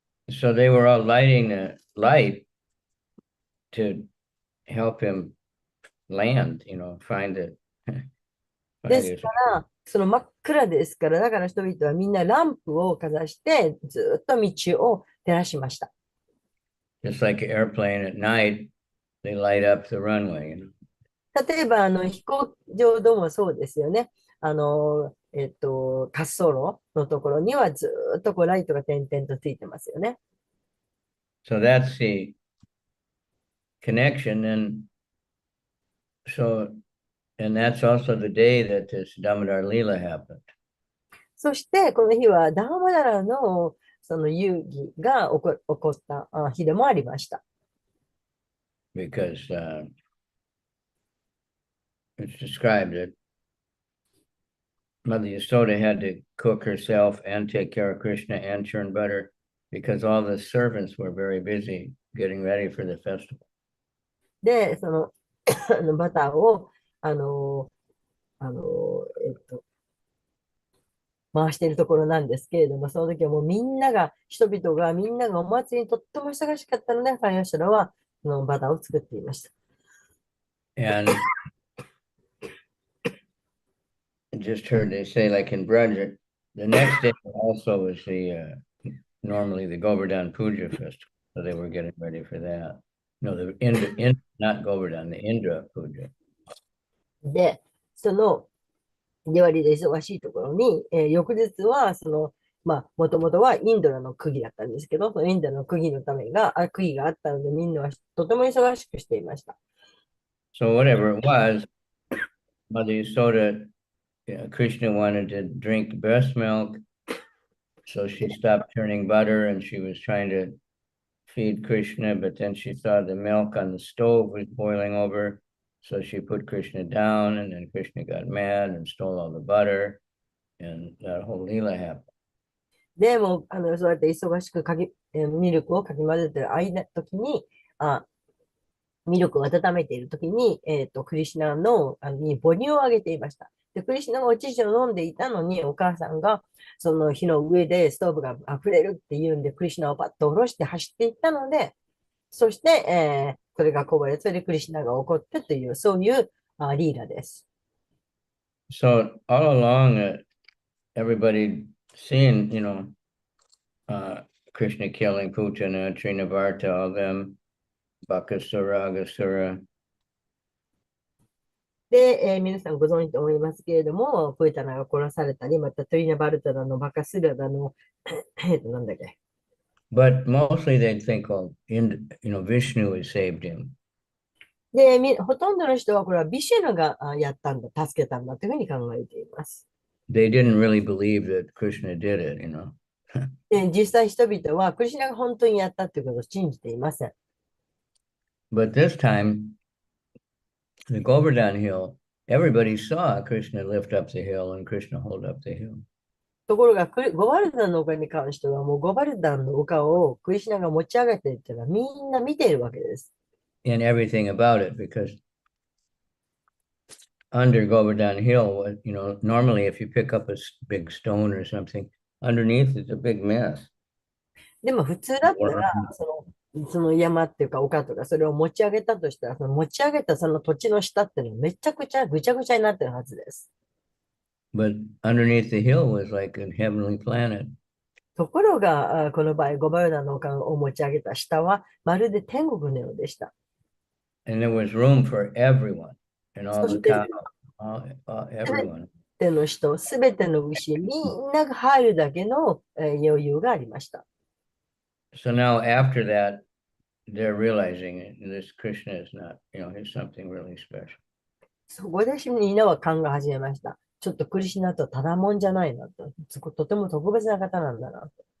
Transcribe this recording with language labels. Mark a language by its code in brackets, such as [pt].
[en] So they were all lighting a light to help him land, find it. [ja] ですから、その真っ暗ですから、だから人々はみんなランプをかざして、ずっと道を照らしました。 [en] Just like an airplane at night, they light up the runway. [ja] 例えば、飛行場でもそうですよね。滑走路のところにはずっとこうライトが点々とついてますよね。 [en] So that's the connection. And that's also the day that this Damodar Leela happened. [ja] そして、この日はダーマダラのその遊戯が起こった日でもありました。 [en] Because it's described that Mother Yasoda had to cook herself and take care of Krishna and churn butter because all the servants were very busy getting ready for the festival. [ja] で、そのバターを、あの、あの、えっと、回しているところなんですけれども、その時はもう人々がみんながお祭りにとっても忙しかったので、ファイアシャラはそのバターを作っていました。 [en] And I just heard they say, like in Braj, the next day also was normally the Govardhan Puja festival. So they were getting ready for that. No, not Govardhan, the Indra Puja. [ja] で、そのディワリで忙しいところに、翌日は、もともとはインドラの釘だったんですけど、そのインドラの釘のため釘があったので、みんなはとても忙しくしていました。 [en] So whatever it was, Mother Yasoda, Krishna wanted to drink breast milk. So she stopped churning butter and she was trying to feed Krishna, but then she saw the milk on the stove was boiling over. So she put Krishna down, and then Krishna got mad and stole all the butter, and that whole Leela happened. [ja] でも、そうやって忙しくミルクをかき混ぜてる時に、ミルクを温めている時に、クリシュナに母乳をあげていました。で、クリシュナがお乳を飲んでいたのに、お母さんが、その火の上でストーブが溢れるっていうんで、クリシュナをパッと下ろして走っていったので、そして、それがこぼれ、それでクリシュナが怒ってという、そういうリーラです。 [en] So all along, everybody seen, Krishna killing Putana, Trinavarta, all them, Bakasura, Agasura. [ja] で、皆さんご存知と思いますけれども、プータナが殺されたり、またトリナバルタだの、バカスラだの、なんだっけ。 [en] But mostly they think, Vishnu has saved him. [ja] で、ほとんどの人はこれはビシュヌがやったんだ、助けたんだというふうに考えています。 [en] They didn't really believe that Krishna did it, [ja] で、実際人々はクリシュナが本当にやったということを信じていません。 [en] But this time, the Govardhan hill, everybody saw Krishna lift up the hill and Krishna hold up the hill. [ja] ところが、ゴバルダンの丘に関しては、もうゴバルダンの丘をクリシュナが持ち上げているというのはみんな見ているわけです。 [en] And everything about it, because under Govardhan Hill, normally if you pick up a big stone or something, underneath it's a big mess. [ja] でも普通だったら、その山っていうか丘とか、それを持ち上げたとしたら、その持ち上げたその土地の下っていうのはめちゃくちゃぐちゃぐちゃになってるはずです。 [en] But underneath the hill was like a heavenly planet. [ja] ところが、この場合、ゴバルダンの丘を持ち上げた下は、まるで天国のようでした。 [en] And there was room for everyone and all the [ja] して、 [en] cow, everyone. [ja] すべての人、すべての牛、みんなが入るだけの余裕がありました。 [en] So now after that, they're realizing this Krishna is not, he's something really special. [ja] そこでみんなは考え始めました。ちょっとクリシュナとただもんじゃないなと。とても特別な方なんだなと。